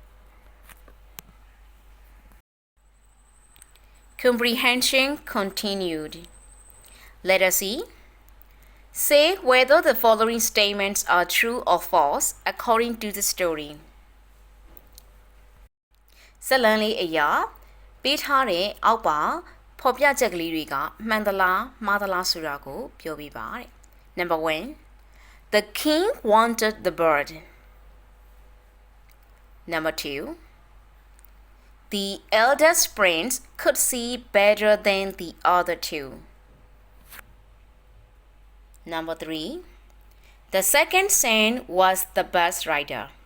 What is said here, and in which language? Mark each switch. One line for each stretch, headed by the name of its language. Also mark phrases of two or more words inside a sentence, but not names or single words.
English: Comprehension continued. Letter C. Say whether the following statements are true or false according to the story.
Burmese: ဇာတ်လမ်းလေးအရာပေးထားတဲ့အောက်ပါဖော်ပြချက်ကလေးတွေကမှန်သလားမှားသလားဆိုတာကိုပြောပြပါတဲ့
English: Number 1 The king wanted the bird. Number 2 The eldest prince could see better than the other two. Number 3 The second son was the best rider.